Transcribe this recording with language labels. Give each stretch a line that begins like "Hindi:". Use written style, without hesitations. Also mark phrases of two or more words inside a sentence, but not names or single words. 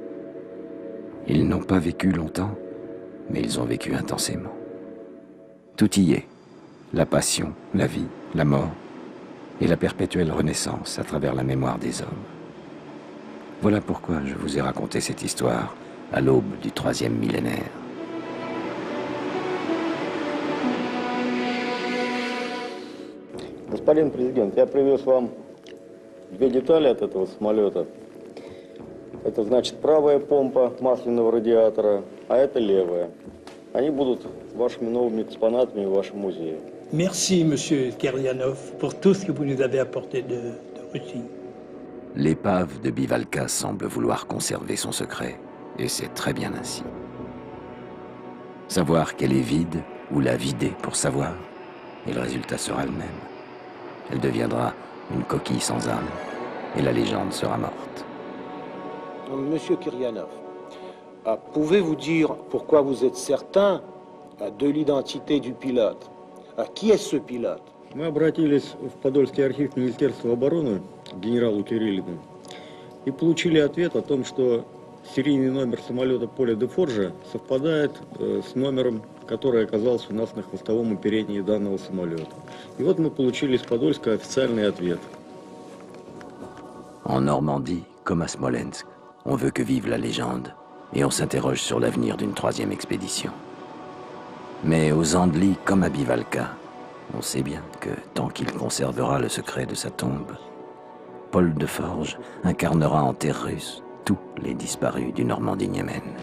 French: Ils n'ont pas vécu longtemps, mais ils ont vécu intensément. Tout y est. La passion, la vie, la mort et la perpétuelle renaissance à travers la mémoire des hommes. Voilà pourquoi je vous ai raconté cette histoire à l'aube du 3e millénaire.
Russian: Господин президент, я привез вам две детали от этого самолета. Это значит правая помпа масляного радиатора, а это левая. Они будут вашими новыми экспонатами в вашем музее.
French: Merci, monsieur Kiryanov, pour tout ce que vous nous avez apporté de Russie. L'épave de Bivalka semble vouloir conserver son secret, et c'est très bien ainsi. Savoir qu'elle est vide ou la vider pour savoir, et le résultat sera le même. Elle deviendra une coquille sans âme, et la légende sera morte. Monsieur Kiryanov, pouvez-vous dire pourquoi vous êtes certain de l'identité du pilote. Qui est ce pilote?
Russian: Мы обратились в Подольский архив Министерства обороны к генералу Кириллину и получили ответ о том, что серийный номер самолета Поля де Форжа совпадает с номером, который оказался у нас на хвостовом оперении данного самолета. И вот мы получили из Подольска официальный ответ.
French: En Normandie, comme à Smolensk, on veut que vive la légende et on s'interroge sur l'avenir d'une troisième expédition. Mais aux Andelys, comme à Bivalka, on sait bien que tant qu'il conservera le secret de sa tombe, Paul de Forge incarnera en terre russe tous les disparus du Normandie-Niemen.